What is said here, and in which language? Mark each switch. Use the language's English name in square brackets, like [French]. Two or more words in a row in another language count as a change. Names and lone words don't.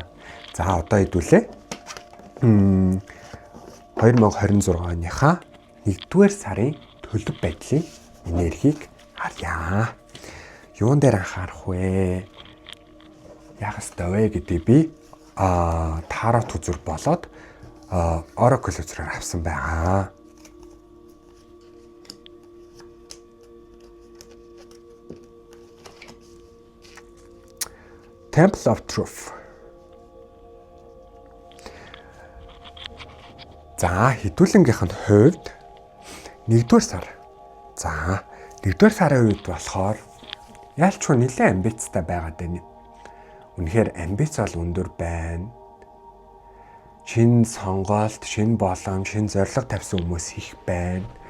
[Mongolian] За одоо хэдүүлээ 2026 оныхаа 1-р сарын төлөв байдлын энергийг харъя. Юун дээр анхаарах вэ? Яах ёстой вэ гэдэг би тарот үзүр болоод Oracle үзрээр авсан байгаа. Temple of Truth. За хэдүүлэнгийнх нь хувьд 1-р сар. За 1-р сарын үед болохоор ялчгүй нэлээд амбицтай байгаад байна. Үнэхээр амбиц бол өндөр байна. Шинэ сонголт, шинэ боломж, шинэ зорилго тавьсан хүмүүс их байна.